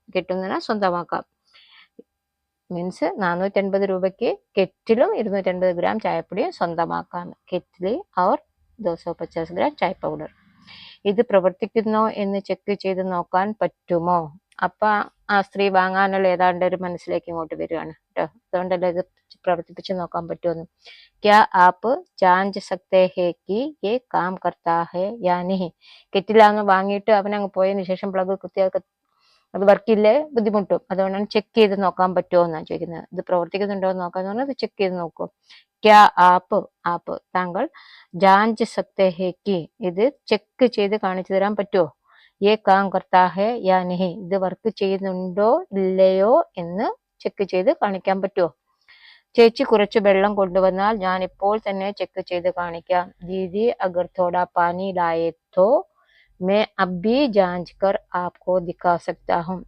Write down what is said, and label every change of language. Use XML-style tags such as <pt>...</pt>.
<ml>കിട്ടും എന്ന് പറഞ്ഞാൽ സ്വന്തമാക്കാം. മീൻസ് 450 രൂപയ്ക്ക് കെറ്റിലും 250 ഗ്രാം ചായപ്പൊടിയും സ്വന്തമാക്കാം. കെറ്റില് और 250 ഗ്രാം ചായ പൗഡർ. ഇത് പ്രവർത്തിക്കുന്നോ എന്ന് ചെക്ക് ചെയ്ത് നോക്കാൻ പറ്റുമോ? അപ്പൊ ആ സ്ത്രീ വാങ്ങാനുള്ള ഏതാണ്ട് ഒരു മനസ്സിലേക്ക് ഇങ്ങോട്ട് വരികയാണ് കേട്ടോ. അതുകൊണ്ടല്ലേ ഇത് പ്രവർത്തിപ്പിച്ച് നോക്കാൻ പറ്റുമെന്ന്.</ml> <hi>क्या आप जांच सकते हैं कि ये काम करता है या नहीं?</hi> <ml>കെറ്റിലാന്ന് വാങ്ങിയിട്ട് അവനങ്ങ് പോയതിനു ശേഷം പ്ലഗ് കുത്തിയാൽ അത് വർക്കില്ലേ, ബുദ്ധിമുട്ടും. അതുകൊണ്ടാണ് ചെക്ക് ചെയ്ത് നോക്കാൻ പറ്റുമോ എന്നാണ് ചോദിക്കുന്നത്. ഇത് പ്രവർത്തിക്കുന്നുണ്ടോ എന്ന് നോക്കാന്ന് പറഞ്ഞാൽ ഇത് ചെക്ക് ചെയ്ത് നോക്കൂ.</ml> <hi>ക്യാ ആപ്പ്</hi> <ml>താങ്കൾ</ml> <hi>ജാഞ്ച് സക്തേ ഹേ കി</hi> <ml>ഇത് ചെക്ക് ചെയ്ത് കാണിച്ചു തരാൻ പറ്റുമോ?</ml> <hi>യേ കാം കർത്താ ഹേ യാ നഹി</hi> <ml>ഇത് വർക്ക് ചെയ്യുന്നുണ്ടോ ഇല്ലയോ എന്ന് ചെക്ക് ചെയ്ത് കാണിക്കാൻ പറ്റുമോ? ചേച്ചി കുറച്ച് വെള്ളം കൊണ്ടുവന്നാൽ ഞാൻ ഇപ്പോൾ തന്നെ ചെക്ക് ചെയ്ത് കാണിക്കാം.</ml> <hi>ദീദി അഗർ തോടാ പാനി ലായേ തോ मैं अब भी जांच कर आपको दिखा सकता हूँ.</hi>